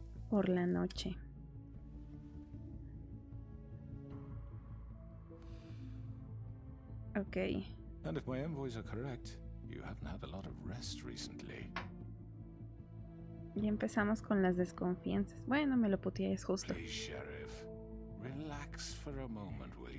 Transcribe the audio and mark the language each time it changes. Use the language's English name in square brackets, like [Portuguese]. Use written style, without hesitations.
[Spanish] Por la noche. [English] Ok. And if my envoys are correct, you haven't had a lot of rest recently. [Spanish] Ya empezamos con las desconfianzas. Bueno, me lo puteé, es justo. [English] Please, Sheriff, relax for a moment, will you?